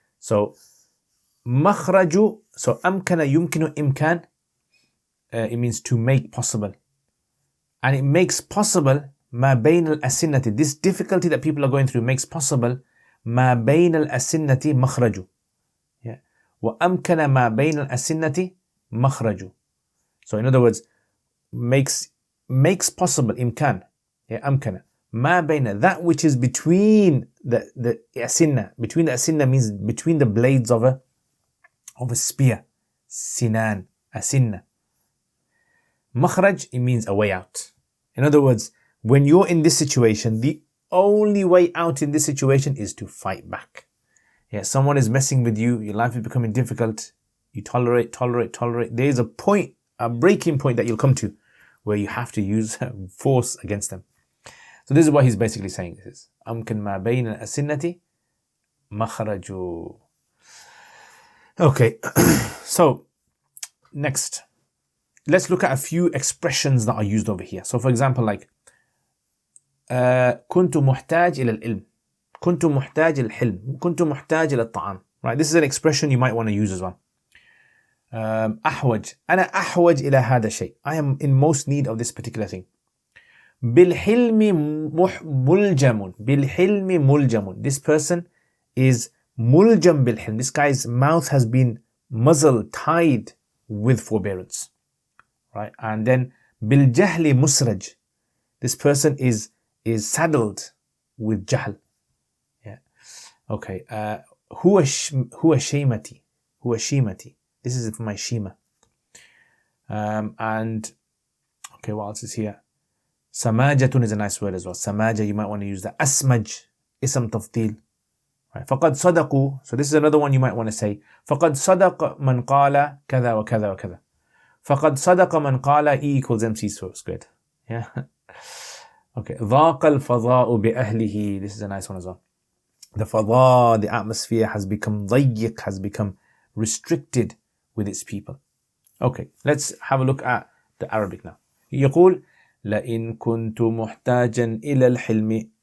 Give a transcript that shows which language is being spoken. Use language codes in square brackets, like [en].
[en] So, مَخْرَجُ, so [ar] أَمْكَنَ يُمْكِنُ إِمْكَان, [en] it means to make possible. And it makes possible [ar] مَا بَيْنَ الْأَسِنَّةِ. [en] This difficulty that people are going through makes possible [ar] مَا بَيْنَ الْأَسِنَّةِ مَخْرَجُ. وأمكن ما بين الأسنة مخرج. [en] So in other words, makes possible إمكان, [ar] أمكن ما بين, [en] that which is between the أسنة. Between the أسنة means between the blades of a spear. [ar] سنان, أسنة. [en] مخرج, it means a way out. In other words, when you're in this situation, the only way out in this situation is to fight back. Someone is messing with you, your life is becoming difficult, you tolerate. There is a point, a breaking point that you'll come to where you have to use force against them. So this is what he's basically saying. This is أمكن ما بين الأسنة مخرج. Okay, so next, let's look at a few expressions that are used over here. So for example, like [ar] كنت محتاج إلى العلم, كنت محتاج الحلم, كنت محتاج إلى الطعام. [en] Right, this is an expression you might want to use as well. [ar] أحوج, أنا أحوج إلى هذا الشيء. [en] I am in most need of this particular thing. [ar] بالحلم ملجم, بالحلم ملجم. [en] This person is [ar] ملجم بالحلم. [en] This guy's mouth has been muzzled, tied with forbearance. Right, and then [ar] بالجهل مسرج. [en] This person is saddled with jahl. Okay. [ar] هو شيمتي. [en] هو شيمتي. This is my shima. And okay, what else is here? سماجة is a nice word as well. سماجة, you might want to use that. [ar] أسمج, اسم تفضيل. Right. فقد صدقوا. [en] So this is another one you might want to say. [ar] فقد صدق من قال كذا وكذا وكذا. فقد صدق من قال [en] E equals MC squared. [ar] Yeah. Okay. ضاق الفضاء بأهله. [en] This is a nice one as well. The fada, the atmosphere has become ضيق, has become restricted with its people. Okay, let's have a look at the Arabic now. [ar] يقول لئن كنت محتاجا إلى الحلم.